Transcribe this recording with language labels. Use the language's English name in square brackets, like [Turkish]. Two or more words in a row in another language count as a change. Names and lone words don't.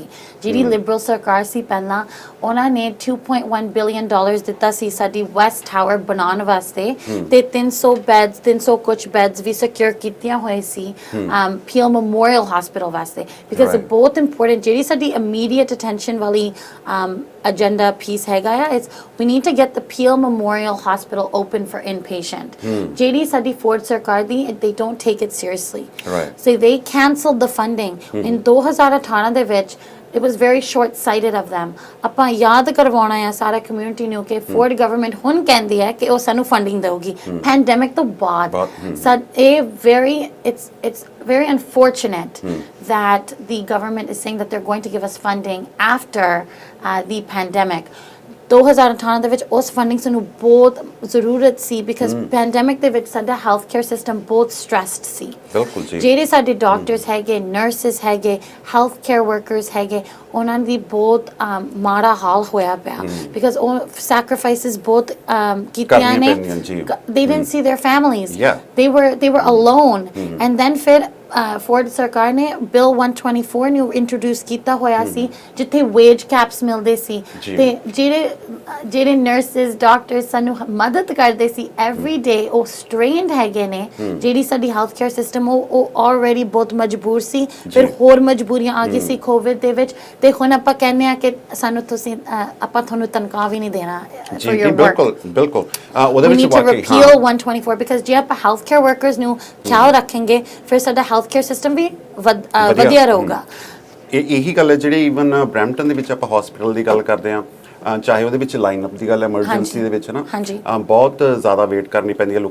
[Punjabi] ਜਿਹੜੀ ਲਿਬਰਲ ਸਰਕਾਰ ਸੀ ਪਹਿਲਾਂ, ਉਹਨਾਂ ਨੇ $2.1 ਬਿਲੀਅਨ ਦਿੱਤਾ ਸੀ ਸਾਡੀ ਵੈਸਟ ਟਾਵਰ ਬਣਾਉਣ ਵਾਸਤੇ, ਤੇ 300 ਕੁਝ ਬੈਡਸ ਵੀ ਸਿਕਿਉਰ ਕੀਤੀਆਂ ਹੋਏ ਸੀ ਪੀਐਲ ਮੈਮੋਰੀਅਲ ਹਸਪੀਟਲ ਵਾਸਤੇ, ਬਿਕਾਜ਼ ਬਹੁਤ ਇੰਪੋਰਟੈਂਟ ਜਿਹੜੀ ਸਾਡੀ [English] immediate attention [Punjabi] ਵਾਲੀ [English] agenda piece [Punjabi] ਹੈਗਾ ਆ, [English] it's we need to get the Peel Memorial Hospital open for inpatient. [Punjabi] ਜਿਹੜੀ ਸਾਡੀ ਫੋਰਡ ਸਰਕਾਰ ਦੀ, [English] they don't take it seriously. So they cancelled the funding in 2018 [Punjabi] ਦੇ ਵਿੱਚ। [English] It was very short-sighted of them. [Punjabi] ਆਪਾਂ ਯਾਦ ਕਰਵਾਉਣਾ ਆ ਸਾਰਾ ਕਮਿਊਨਿਟੀ ਨੂੰ ਕਿ ਫੋਰਡ ਗਵਰਨਮੈਂਟ ਹੁਣ ਕਹਿੰਦੀ ਹੈ ਕਿ ਉਹ ਸਾਨੂੰ ਫੰਡਿੰਗ ਦੇਊਗੀ ਪੈਂਡੈਮਿਕ ਤੋਂ ਬਾਅਦ। [English] It's very unfortunate that the government is saying that they're going to give us funding after the pandemic. [Punjabi] 2018 ਦੇ ਵਿੱਚ ਉਸ ਫੰਡਿੰਗ ਸਾਨੂੰ ਬਹੁਤ ਜ਼ਰੂਰਤ ਸੀ, ਬਿਕਾਜ਼ ਪੈਂਡੈਮਿਕ ਦੇ ਵਿੱਚ ਸਾਡਾ [English] health care system [Punjabi] ਬਹੁਤ ਸਟ੍ਰੈਸਡ ਸੀ। ਬਿਲਕੁਲ ਜੀ। ਜਿਹੜੇ ਸਾਡੇ ਡਾਕਟਰਸ ਹੈਗੇ, ਨਰਸਿਸ ਹੈਗੇ, [English] health care workers [Punjabi] ਹੈਗੇ, ਉਹਨਾਂ ਦੀ ਬਹੁਤ ਮਾੜਾ ਹਾਲ ਹੋਇਆ ਪਿਆ, ਬਿਕਾਜ਼ ਉਹ ਸੈਕਰੀਫਾਈਸਿਸ ਬਹੁਤ ਕੀਤੀਆਂ ਨੇ। [English] they didn't see their families. They were alone. And then [Punjabi] ਫਿਰ ਫੋਰਡ ਸਰਕਾਰ ਨੇ ਬਿੱਲ 124 ਨੂੰ ਇੰਟਰੋਡਿਊਸ ਕੀਤਾ ਹੋਇਆ ਸੀ, ਜਿੱਥੇ [English] wage caps [Punjabi] ਮਿਲਦੇ ਸੀ, ਤੇ ਜਿਹੜੇ ਨਰਸਿਸ ਡਾਕਟਰਸ ਸਾਨੂੰ ਮਦਦ ਕਰਦੇ ਸੀ [English] every day, [Punjabi] ਉਹ ਸਟ੍ਰੇਨਡ ਹੈਗੇ ਨੇ। ਜਿਹੜੀ ਸਾਡੀ [English] health care system [Punjabi] ਉਹ ਆਲਰੇਡੀ ਬਹੁਤ ਮਜਬੂਰ ਸੀ, ਫਿਰ ਹੋਰ ਮਜਬੂਰੀਆਂ ਆ ਗਈ ਸੀ ਕੋਵਿਡ ਦੇ ਵਿੱਚ, ਤੇ ਹੁਣ ਆਪਾਂ ਕਹਿੰਦੇ ਆ ਕਿ ਸਾਨੂੰ ਆਪਾਂ ਤੁਹਾਨੂੰ ਤਨਖਾਹ ਵੀ ਨਹੀਂ ਦੇਣਾ [English] for your work. [Punjabi] ਬਿਲਕੁਲ ਉਹਦੇ ਵਿੱਚ ਵਾਕਈ repeal 124, ਬਿਕਾਜ਼ ਜੇ ਆਪਾਂ [English] health care workers [Punjabi] ਨੂੰ ਖਿਆਲ ਰੱਖਾਂਗੇ ਫਿਰ ਸਾਡਾ [English] health care system [Punjabi] ਵੀ ਵਧੀਆ ਰਹੂਗਾ। ਇਹੀ ਗੱਲ ਹੈ ਜਿਹੜੀ ਈਵਨ ਬਰੈਂਪਟਨ ਦੇ ਵਿੱਚ ਆਪਾਂ ਹਸਪੀਟਲ ਦੀ ਗੱਲ ਕਰਦੇ ਹਾਂ, ਚਾਹੇ ਉਹਦੇ ਵਿੱਚ [English] line up [Punjabi] ਦੀ ਗੱਲ ਐਮਰਜੈਂਸੀ ਦੇ ਵਿੱਚ ਨਾ ਬਹੁਤ ਜ਼ਿਆਦਾ ਵੇਟ ਕਰਨੀ ਪੈਂਦੀ ਹੈ।